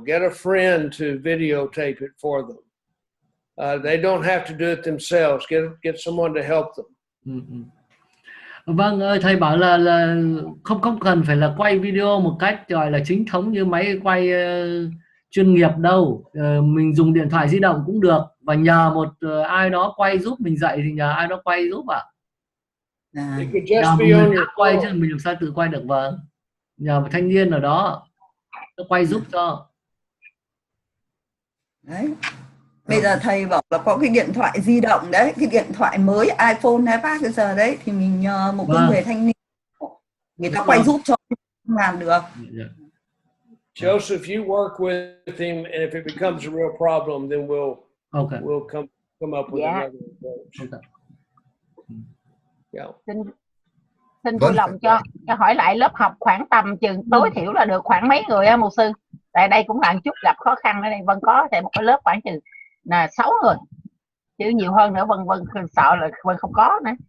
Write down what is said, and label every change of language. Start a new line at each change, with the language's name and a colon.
English: Get a friend to videotape it for them. They don't have to do it themselves. Get someone to help them. Mm-hmm.
Vietnamese: Vâng, thầy bảo là không cần phải là quay video một cách gọi là chính thống như máy quay chuyên nghiệp đâu. Mình dùng điện thoại di động cũng được, và nhờ một ai đó quay giúp mình dạy thì nhờ ai đó quay giúp ạ. Nhờ một người khác quay chứ mình làm sao tự quay được. Vâng, nhờ một thanh niên ở đó nó quay giúp cho. Đấy. Bây giờ thầy bảo là có cái điện thoại di động đấy, cái điện thoại mới iPhone, iPad bây giờ đấy, thì mình nhờ một cái người thanh niên người ta quay giúp cho làm được.
English: Joseph, you work with him, and if it becomes a real problem, then we'll come up with another approach. Yeah.
Vietnamese: Xin vui lòng cho hỏi lại lớp học khoảng tầm chừng tối thiểu là được khoảng mấy người á mục sư? Tại đây cũng là một chút gặp khó khăn ở đây. Vâng, có thể một cái lớp khoảng chừng là 6 người, chứ nhiều hơn nữa Vân sợ là Vân không có nữa.